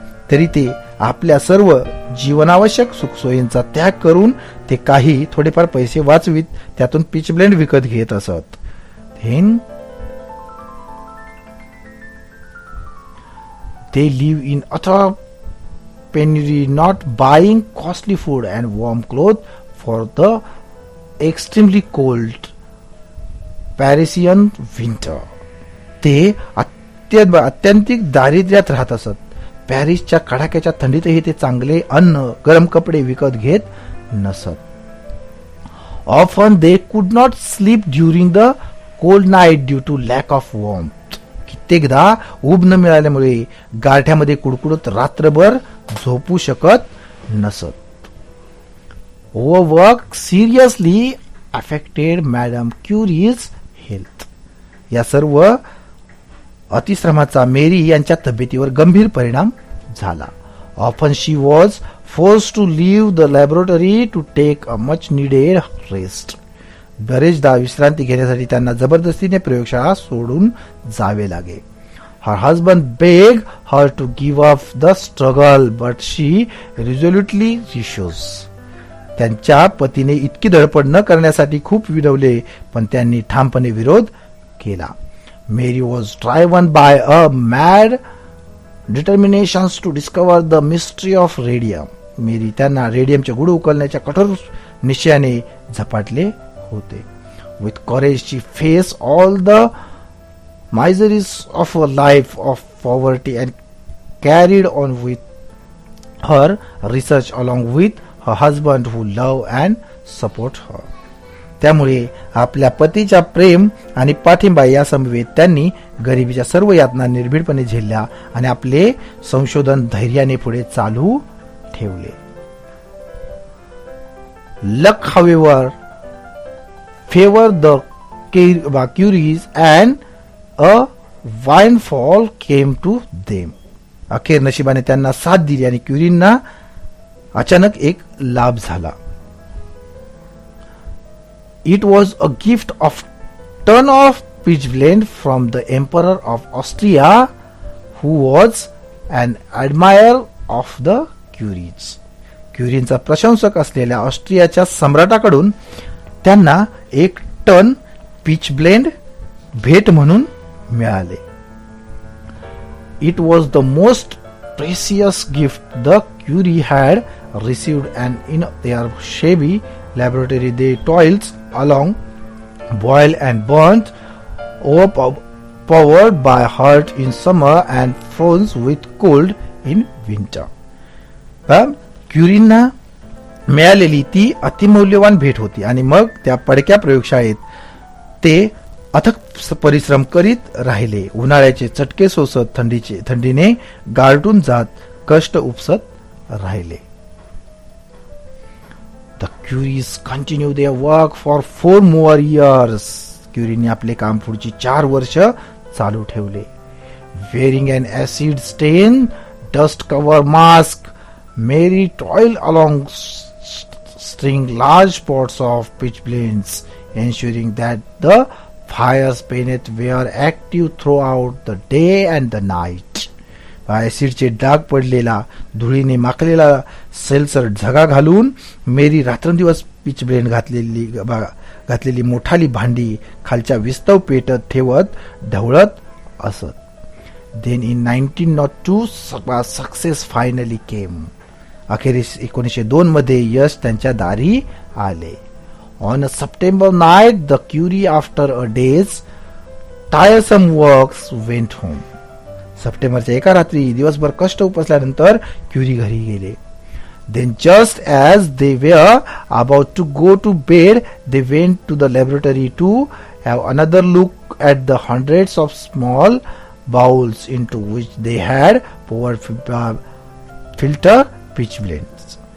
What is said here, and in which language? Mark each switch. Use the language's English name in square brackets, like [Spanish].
[Marathi] तरी ते आपल्या सर्व जीवनावश्यक सुखसोयींचा त्याग करून ते काही थोडेफार पैसे वाचवीत त्यातून पिच ब्लेंड विकत घेत असत. [English] Then they live in utter penury, not buying costly food and warm clothes for the extremely cold Parisian winter. [Marathi] ते अत्यंतिक दारिद्र्यात राहत असत. पॅरिसच्या कडाक्याच्या थंडीतही ते चांगले अन्न, गरम कपडे विकत घेत नसत. [English] Often they could not sleep during the cold night due to lack of warmth. [Marathi] कित्येकदा ऊब न मिळाल्यामुळे गारठ्यामध्ये कुडकुडत रात्रभर झोपू शकत नसत. [English] Overwork seriously affected Madame Curie's health. [Marathi] या सर्व अतिश्रमाचा मेरी यांच्या तब्येतीवर गंभीर परिणाम झाला. [English] Often she was forced to leave the laboratory to take a much needed rest. [Marathi] बरेचदा विश्रांती घेण्यासाठी त्यांना जबरदस्तीने प्रयोगशाळा सोडून जावे लागे. [English] Her husband begged her to give up the struggle, but she resolutely refused. [Marathi] त्यांच्या पतीने इतकी धडपड न करण्यासाठी खूप विनवले, पण त्यांनी ठामपणे विरोध केला. [English] Mary was driven by a mad determination to discover the mystery of radium. [Marathi] मेरी त्यांना रेडियमचे गुढ उकलण्याच्या कठोर निश्चयाने झपाटले होते. [English] With courage she faced all the miseries of a life of poverty and carried on with her research along with her husband who loved and support her. [Marathi] त्यामुळे आपल्या पतीच्या प्रेम आणि पाठिंबा या समवेत त्यांनी गरिबीच्या सर्व यातना निर्भीडपणे झेलल्या आणि आपले संशोधन धैर्याने पुढे चालू ठेवले. [English] Luck, however, favored the Curies and a windfall came to them. [Marathi] अखेर नशिबाने त्यांना साथ दिली आणि क्युरींना अचानक एक लाभ झाला. [English] It was a gift of ton of pitch blende from the Emperor of Austria, who was an admirer of the Curies. [Marathi] क्युरींचा प्रशंसक असलेल्या ऑस्ट्रियाच्या सम्राटाकडून त्यांना 1 टन पिच ब्लेंड भेट म्हणून मिळाले. [English] It was the most precious gift the Curie had received, and in their shabby laboratory they toiled along, boiled and burnt, overpowered by heat in summer and frozen with cold in winter. [Marathi] क्युरींना मिळालेली ती अतिमौल्यवान भेट होती आणि मग त्या पडक्या प्रयोगशाळेत ते अथक परिश्रम करीत राहिले. उन्हाळ्याचे चटके सोसत थंडीने गारटून जात कष्ट उपसत राहिले. [English] The Curies continued their work for 4 more years. [Marathi] क्युरीने आपले काम पुढची 4 वर्ष चालू ठेवले. [English] Wearing an acid stain, dust covered mask, Mary toiled along stirring large pots of pitchblains, ensuring that the fires beneath were active throughout the day and the night. [Marathi] ऍसिडचे डाग पडलेला, धुळीने माखलेला सेलसर झगा घालून मेरी रात्रंदिवस पिचब्लेंड घातलेली मोठाली भांडी खालच्या विस्तव पेटत ठेवत ढवळत असत. [English] Then in 1902 success finally came. [Marathi] अखेरीस 1902 मध्ये यश त्यांच्या दारी आले. [English] On a September night, the Curie, after a day's tiresome works, went home. [Marathi] सप्टेंबरच्या एका रात्री दिवसभर कष्ट उपसल्यानंतर क्युरी घरी गेले. [English] Then just as they were about to go to bed, they went to the laboratory to have another look at the hundreds of small bowls into which they had poured filter pitchblains.